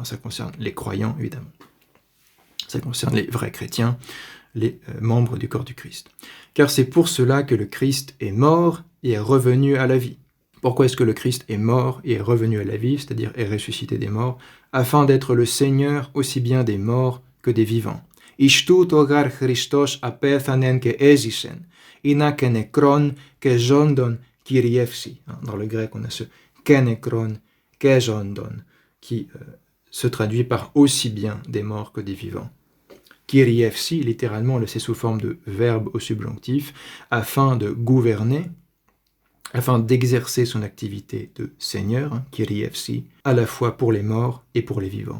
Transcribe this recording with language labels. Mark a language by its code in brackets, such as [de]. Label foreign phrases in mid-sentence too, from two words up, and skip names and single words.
[fr] Ça concerne les croyants, évidemment. Ça concerne les vrais chrétiens, les membres du corps du Christ. Car c'est pour cela que le Christ est mort et est revenu à la vie. Pourquoi est-ce que le Christ est mort et est revenu à la vie, c'est-à-dire est ressuscité des morts, afin d'être le Seigneur aussi bien des morts que des vivants. [el] Ιστού το γαρ Χριστός απέθανεν και έζησεν, είναι και νεκρόν και ζώντων κυριεύσει. [fr] Dans le grec, on a ce [el] και νεκρόν και ζώντων, [fr] qui se traduit par aussi bien des morts que des vivants. Kyrievsi, littéralement, c'est sous forme de verbe au subjonctif, afin de gouverner, afin d'exercer son activité de Seigneur, Kyrievsi, à la fois pour les morts et pour les vivants.